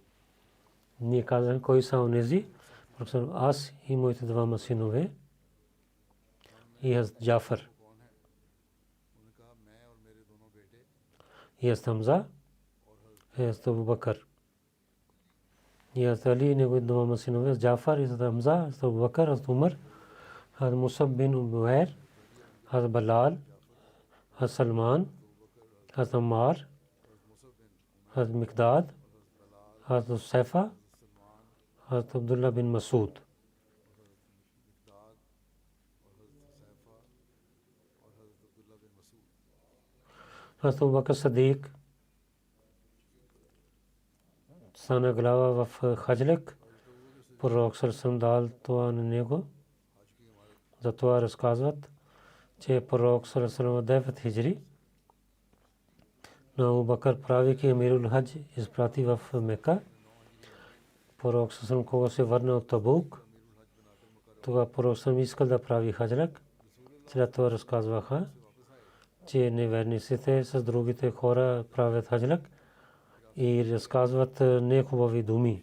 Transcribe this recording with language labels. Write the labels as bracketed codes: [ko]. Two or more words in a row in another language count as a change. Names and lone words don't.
[bg] Ние казахме, кои са онези? Аз и моите двама синове и аз Джафар. И аз Хамза, и аз Абу Бакър. И аз Али и неговите двама синове, аз Джафар, и аз Хамза, аз Абу Бакър, аз Умар, аз Мусаб бин Умайр, аз Балал, аз Салман, аз Аммар, аз Микдад, аз Усайфа, аз Абдулlah bin Masud. Аз Абу Бакър Сидик стана глава в Хаджлик. Пророк саллаллаху дал това на него. Затова разказват, че пророк саллаллаху 9 хиджри на Абу Бакър, правейки [ar] أمير الحج, [bg] изпрати в Мека. Пророк саллаллаху кога се върна от Табук, тогава пророк саллаллаху искал да прави хаджлик. След това разказваха, че неверниците с другите хора правят хаджлик и разказват нехубави думи.